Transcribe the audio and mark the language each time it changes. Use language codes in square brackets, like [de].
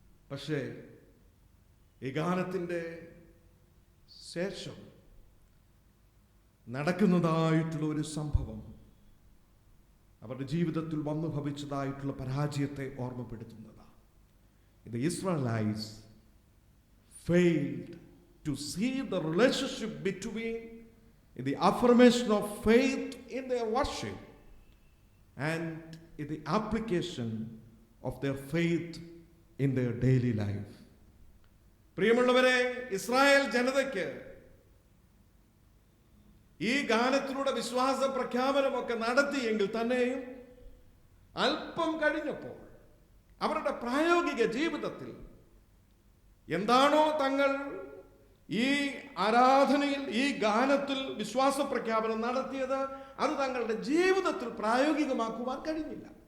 [ml] പക്ഷേ ഈ ഗാനത്തിൻ്റെ ശേഷം നടക്കുന്നതായിട്ടുള്ള ഒരു സംഭവം അവരുടെ ജീവിതത്തിൽ വന്നു ഭവിച്ചതായിട്ടുള്ള പരാജയത്തെ ഓർമ്മപ്പെടുത്തുന്നതാണ്. [en] The Israelites failed to see the relationship between the affirmation of faith in their worship and in the application of their faith in their daily life. [ml] പ്രിയമുള്ളവരെ, ഇസ്രായേൽ ജനതയ്ക്ക് ഈ ഗാനത്തിലൂടെ വിശ്വാസ പ്രഖ്യാപനമൊക്കെ നടത്തിയെങ്കിൽ തന്നെയും അല്പം കഴിഞ്ഞപ്പോൾ അവരുടെ പ്രായോഗിക ജീവിതത്തിൽ എന്താണോ തങ്ങൾ ഈ ആരാധനയിൽ, ഈ ഗാനത്തിൽ വിശ്വാസ പ്രഖ്യാപനം നടത്തിയത്, അത് തങ്ങളുടെ ജീവിതത്തിൽ പ്രായോഗികമാക്കുവാൻ കഴിഞ്ഞില്ല.